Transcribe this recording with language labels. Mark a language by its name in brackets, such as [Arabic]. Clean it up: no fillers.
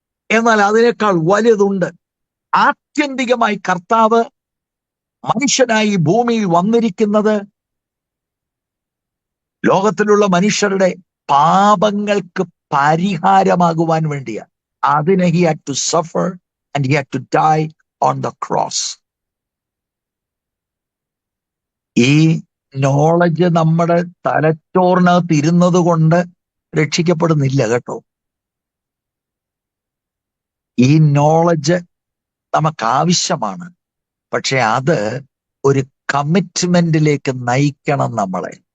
[Malayalam] എന്നാൽ അതിനേക്കാൾ വലുതുണ്ട്. ആത്യന്തികമായി കർത്താവ് മനുഷ്യനായി ഭൂമിയിൽ വന്നിരിക്കുന്നത് ലോകത്തിലുള്ള മനുഷ്യരുടെ പാപങ്ങൾക്ക് പരിഹാരമാകുവാൻ വേണ്ടിയാണ്. [English] അതിന് he had to suffer and he had to die on the cross. [Malayalam] ഈ നോളജ് നമ്മുടെ തലച്ചോറിനകത്ത് ഇരുന്നത് കൊണ്ട് രക്ഷിക്കപ്പെടുന്നില്ല കേട്ടോ. ഈ നോളജ് നമുക്ക് ആവശ്യമാണ്, പക്ഷെ അത് ഒരു കമ്മിറ്റ്മെന്റിലേക്ക് നയിക്കണം നമ്മളെ.